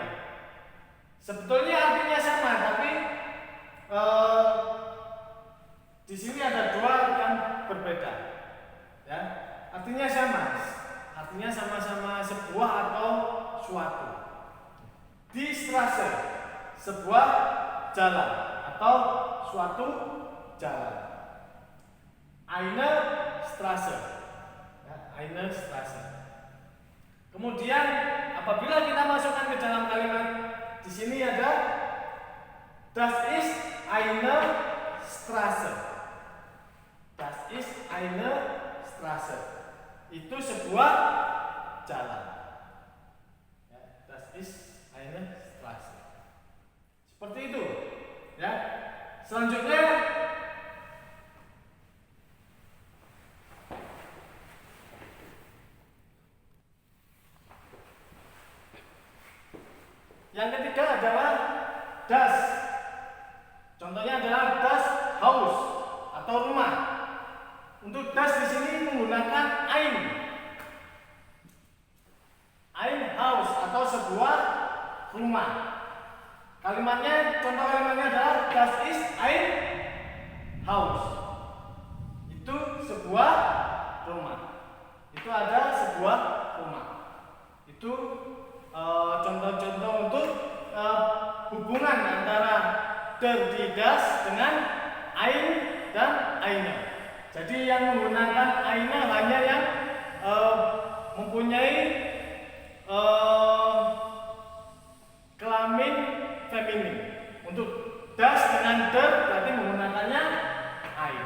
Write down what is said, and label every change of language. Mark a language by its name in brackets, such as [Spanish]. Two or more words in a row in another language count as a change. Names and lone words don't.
[Indonesian] Sebetulnya artinya sama, tapi di sini ada dua yang berbeda, ya. artinya sama. Artinya sama-sama sebuah atau suatu. [German] Die Straße, [Indonesian] sebuah jalan atau suatu jalan. [German] Eine Straße, ya, eine Straße. [Indonesian] Kemudian apabila kita masukkan ke dalam kalimat, di sini ada [German] das ist eine Straße. Das ist eine Straße. [Indonesian] Itu sebuah jalan. Ya, [German] das ist eine Straße. [Indonesian] Seperti itu. Ya. Selanjutnya yang ketiga adalah das. Contohnya adalah das Haus atau rumah. Untuk das di sini menggunakan ein. [German] Ein Haus [Indonesian] atau sebuah rumah. Kalimatnya, contoh kalimatnya adalah [German] das ist ein Haus. [Indonesian] Itu sebuah rumah. Itu ada sebuah rumah. Itu contoh-contoh untuk hubungan antara [German] der die das [Indonesian] dengan ein dan eine. Jadi yang menggunakan eine hanya yang mempunyai kelamin feminin. Untuk das dengan der berarti menggunakannya ein.